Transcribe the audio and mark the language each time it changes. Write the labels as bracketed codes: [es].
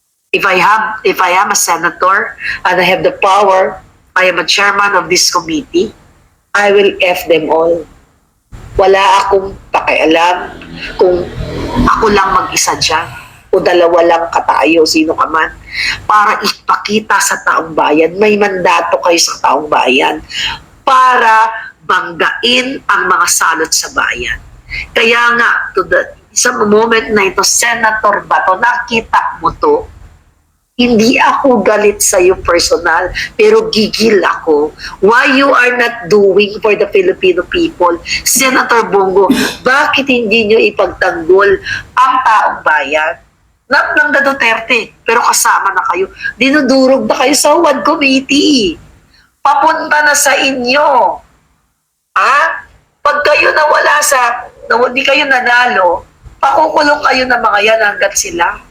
[en] If I am a senator and I have the power, I am a chairman of this committee, I will F them all. [tl] Wala akong pakialam kung ako lang mag-isa dyan o dalawa lang katayo, sino ka man, para ipakita sa taong bayan, may mandato kayo sa taong bayan para banggain ang mga salot sa bayan. Kaya nga, sa moment na ito, Senator Bato, nakita mo to, hindi ako galit sa iyo personal, pero gigil ako. [en] Why you are not doing for the Filipino people? [tl] Senator Bongo, bakit hindi nyo ipagtanggol ang taong bayan? Ng Duterte, pero kasama na kayo. Dinudurog na kayo sa WAD committee. Papunta na sa inyo. Pag kayo nawala hindi kayo nanalo, pakukulong kayo ng mga yan hanggat sila.